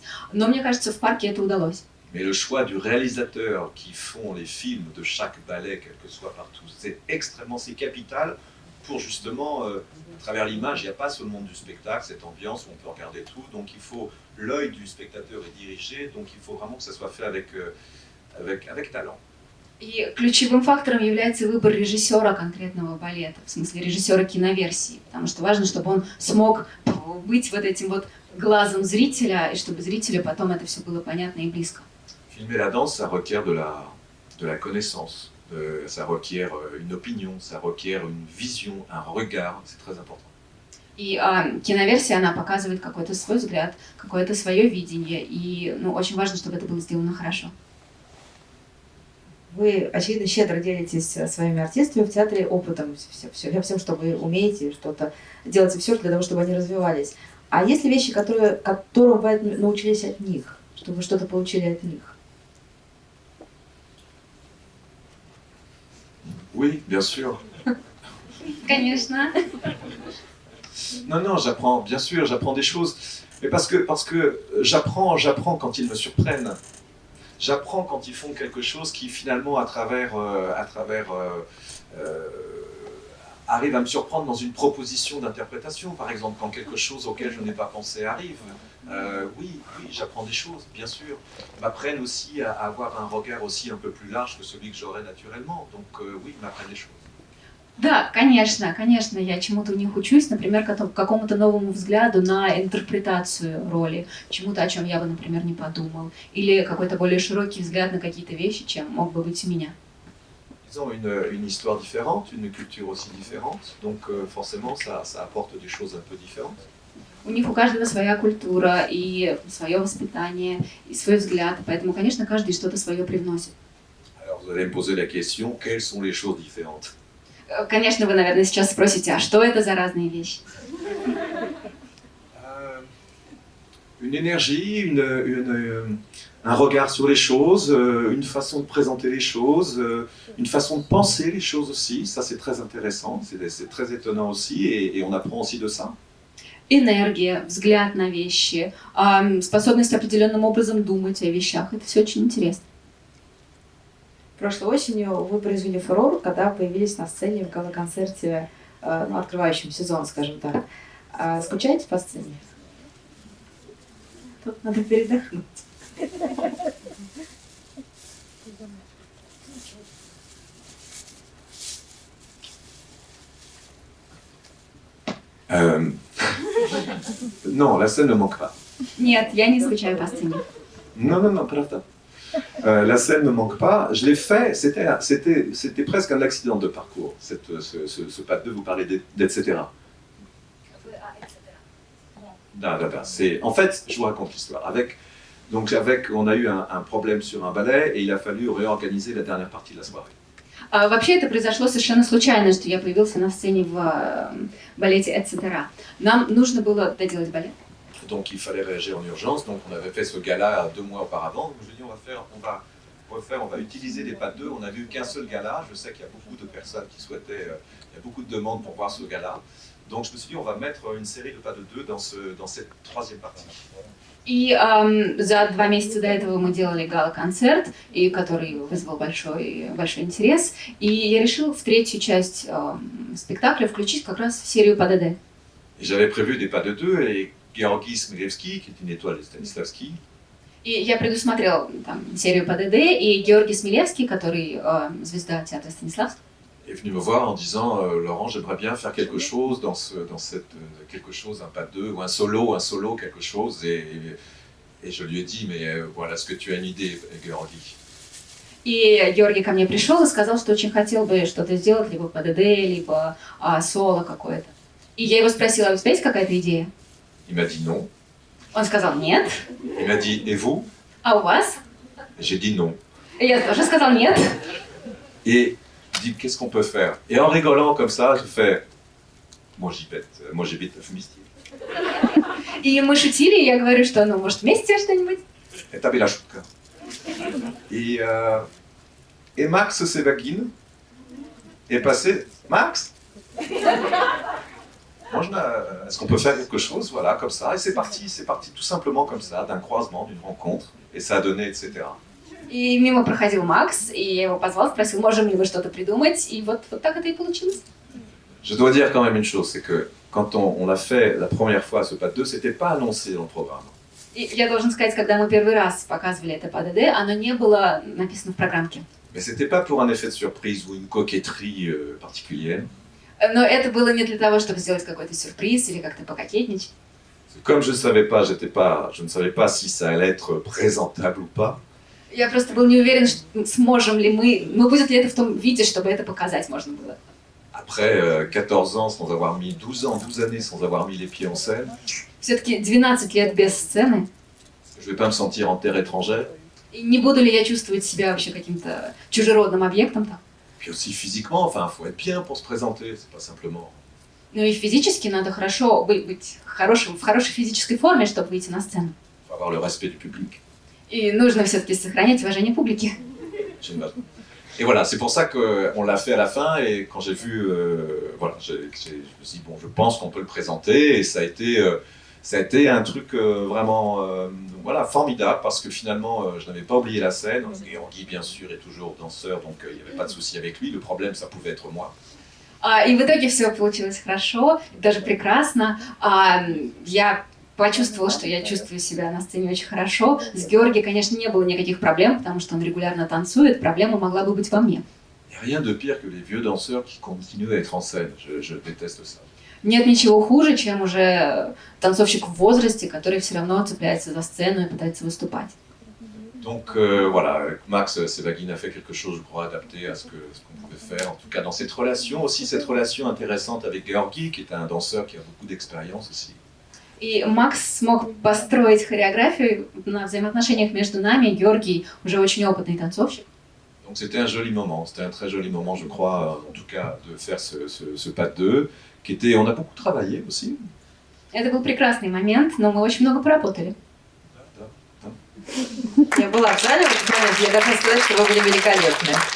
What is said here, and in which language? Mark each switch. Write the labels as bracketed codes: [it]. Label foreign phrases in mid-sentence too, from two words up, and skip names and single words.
[ru] Но мне кажется, в Парке это удалось. [fr] Mais le choix du réalisateur qui font les films de chaque ballet, quel que soit partout, c'est capital pour justement, à travers l'image, il n'y a pas seulement du spectacle, cette ambiance où on peut regarder tout, donc il faut, l'œil du spectateur est dirigé, donc il faut vraiment que ça soit fait avec talent. [ru] И ключевым фактором является выбор режиссера конкретного балета, в смысле режиссера киноверсии, потому что важно, чтобы он смог быть вот этим вот глазом зрителя, и чтобы зрителю потом это все было понятно и близко. [fr] Filmer la danse, ça requiert de la connaissance, ça requiert une opinion, ça requiert une vision, un regard, c'est très important. [ru] И киноверсия, она показывает какой-то свой взгляд, какое-то свое видение, и очень важно, чтобы это было сделано хорошо. Вы, очевидно, щедро делитесь своими артистами в театре опытом, всем, что вы умеете, что-то делаете все для того, чтобы они развивались. А есть ли вещи, которым вы научились от них, что вы что-то получили от них? [fr] Oui, bien sûr. [ru] Конечно. [fr] Non, j'apprends, bien sûr, j'apprends des choses, mais parce que j'apprends quand ils me surprennent. J'apprends quand ils font quelque chose qui finalement, à travers arrive à me surprendre dans une proposition d'interprétation. Par exemple, quand quelque chose auquel je n'ai pas pensé arrive, oui, j'apprends des choses, bien sûr. M'apprennent aussi à avoir un regard aussi un peu plus large que celui que j'aurais naturellement. Donc oui, m'apprennent des choses. [ru] Да, конечно, я чему-то у них учусь, например, какому-то новому взгляду на интерпретацию роли, чему-то, о чем я бы, например, не подумал, или какой-то более широкий взгляд на какие-то вещи, чем мог бы быть у меня. [fr] Ils ont une histoire différente, une culture aussi différente, donc forcément ça apporte des choses un peu différentes. [ru] У них у каждого своя культура и свое воспитание, и свой взгляд, поэтому, конечно, каждый что-то свое привносит. [fr] Alors vous allez me poser la question, quelles sont les choses différentes? [ru] Конечно, вы, наверное, сейчас спросите, а что это за разные вещи? [fr] Une énergie, un regard sur les choses, une façon de présenter les choses, une façon de penser les choses aussi. Ça, c'est très intéressant, c'est très étonnant aussi, et on apprend aussi de ça. [ru] Энергия, взгляд на вещи, способность определенным образом думать о вещах. Это все очень интересно. Прошлой осенью вы произвели фурор, когда появились на сцене в гала-концерте, открывающем сезон, скажем так. Скучаете по сцене? Тут надо передохнуть. [fr] Non, la scène ne manque pas. [ru] Нет, я не скучаю по сцене. Non, правда. [fr] La scène ne manque pas. Je l'ai fait, c'était presque un accident de parcours, ce pas de vous parler d'etc. En fait, je vous raconte l'histoire. On a eu un problème sur un ballet et il a fallu réorganiser la dernière partie de la soirée. [ru] Вообще это произошло совершенно случайно, что я появился на сцене в балете «Etc». Нам нужно было доделать балет. [fr] Donc il fallait réagir en urgence. Donc on avait fait ce gala 2 mois auparavant. Je me dis on va utiliser les pas de deux. On n'a vu qu'un seul gala. Je sais qu'il y a beaucoup de personnes qui souhaitaient, il y a beaucoup de demandes pour voir ce gala. Donc je me suis dit on va mettre une série de pas de deux dans cette troisième partie. [ru] И за 2 месяца до этого мы делали гала-концерт, и который вызвал большой интерес. И я решила в третью часть спектакля включить как раз серию ПДД. [fr] J'avais prévu des pas de deux et Georgi Smilevski, qui est une étoile de Stanislavski. [ru] И я предусмотрела там серию ПДД, и Георгий Смилевский, который звезда театра Станиславского, [fr] est venu me voir en disant Laurent, j'aimerais bien faire quelque chose quelque chose, un pas de deux, ou un solo, quelque chose. Et je lui ai dit, mais voilà, est-ce que tu as une idée, Georgi? [ru] И Георгий ко мне пришел и сказал, что очень хотел бы что-то сделать, либо ПДД, либо соло какое-то. И я его спросила, у тебя есть какая-то идея? [fr] Il m'a dit non. [ru] Он сказал нет. [fr] Il m'a dit, et vous? [ru] А у вас? [fr] J'ai dit non. [ru] И я тоже сказал нет. [fr] Et je dis, qu'est-ce qu'on peut faire? Et en rigolant comme ça, je fais, moi j'habite вместе. [ru] И мы шутили, и я говорю, что, может, вместе что-нибудь? Это была шутка. [fr] Et Max Sevagin est passé. Max? Est-ce qu'on peut faire quelque chose, voilà, comme ça? Et c'est parti tout simplement comme ça, d'un croisement, d'une rencontre, et ça a donné, etc. [ru] И мимо проходил Макс, и я его позвал, спросил, можем ли мы что-то придумать, и вот так это и получилось. [fr] Je dois dire quand même une chose, c'est que quand on a fait la première fois ce pas de deux, c'était pas annoncé dans le programme. [ru] И я должен сказать, когда мы первый раз показывали это ПДД, оно не было написано в программке. [fr] Mais c'était pas pour un effet de surprise ou une coquetterie particulière. [ru] Но это было не для того, чтобы сделать какой-то сюрприз или как-то пококетничать. [fr] Comme je ne savais pas si ça allait être présentable ou pas. [ru] Я просто был не уверен, сможем ли мы, ну будет ли это в том виде, чтобы это показать можно было. [fr] Après 14 ans sans avoir mis, 12 années sans avoir mis les pieds en scène, [ru] Все-таки 12 лет без сцены. [fr] je vais pas me sentir en terre étrangère. [ru] И не буду ли я чувствовать себя вообще каким-то чужеродным объектом-то? [fr] Puis aussi physiquement, enfin, faut être bien pour se présenter, c'est pas simplement. [ru] Ну и физически надо хорошо быть в хорошей физической форме, чтобы выйти на сцену. [fr] Faut avoir le respect du public. [ru] И нужно все-таки сохранять уважение публики. [fr] Et voilà, c'est pour ça qu'on l'a fait à la fin, et quand j'ai vu, voilà, je me suis dit, bon, je pense qu'on peut le présenter, et ça a été un truc vraiment voilà, formidable, parce que finalement, je n'avais pas oublié la scène. Guy, bien sûr, est toujours danseur, donc il n'y avait pas de souci avec lui. Le problème, ça pouvait être moi. [ru] И в итоге все получилось хорошо, даже прекрасно. Я почувствовала, что я чувствую себя на сцене очень хорошо. С Георгием, конечно, не было никаких проблем, потому что он регулярно танцует. Проблема могла бы быть во мне. [fr] Il n'y a rien de pire que les vieux danseurs qui continuent à être en scène. Je déteste ça. [ru] Нет ничего хуже, чем уже танцовщик в возрасте, который все равно цепляется за сцену и пытается выступать. [fr] Donc voilà, Max Sevagin a fait quelque chose, je crois, adapté à ce qu'on pouvait faire, en tout cas dans cette relation, aussi cette relation intéressante avec Georgi, qui est un danseur qui a beaucoup d'expérience aussi. [ru] И Макс смог построить хореографию на взаимоотношениях между нами. Георгий уже очень опытный танцовщик. [fr] Donc c'était un joli moment, c'était un très joli moment, je crois, en tout cas, de faire ce pas de deux, qui était, on a beaucoup travaillé aussi. [ru] Это был прекрасный момент, но мы очень много поработали. Я была в зале в этот момент, я должна сказать, что вы были великолепны.